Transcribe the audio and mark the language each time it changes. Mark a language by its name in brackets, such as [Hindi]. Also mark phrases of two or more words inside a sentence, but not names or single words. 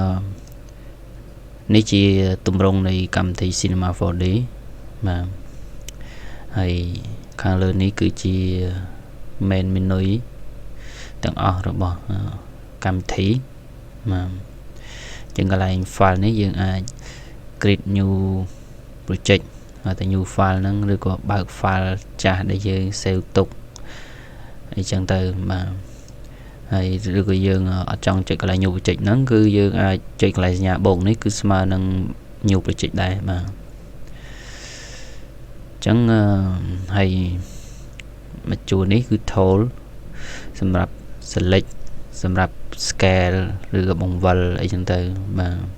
[Khmer] នេះជាទម្រង់នៃកម្មវិធី Cinema 4D បាទហើយខាងលើនេះគឺជា [English] main menu [Khmer] ទាំងអស់របស់កម្មវិ ធីបាទអញ្ចឹងកន្លែង file នេះយើងអាច [English] create new project [Khmer] ហើយតែ [English] new file [Khmer] ហ្នឹងឬក៏បើក file ចាស់ដែលយើង save ទុកអីចឹងទៅបាទហើយឬក៏យើងអត់ចង់ចុចកន្លែង [English] new project [Khmer] ហ្នឹងគឺយើងអាចចុចកន្លែងសញ្ញាបូកនេះគឺស្មើនឹង new project ដែរបាទអ ញ្ចឹងហើយមកជួរនេះគឺ tool សម្រាប់ select សម្រាប់ scale ឬក៏បង្វិលអីចឹងទៅបាទ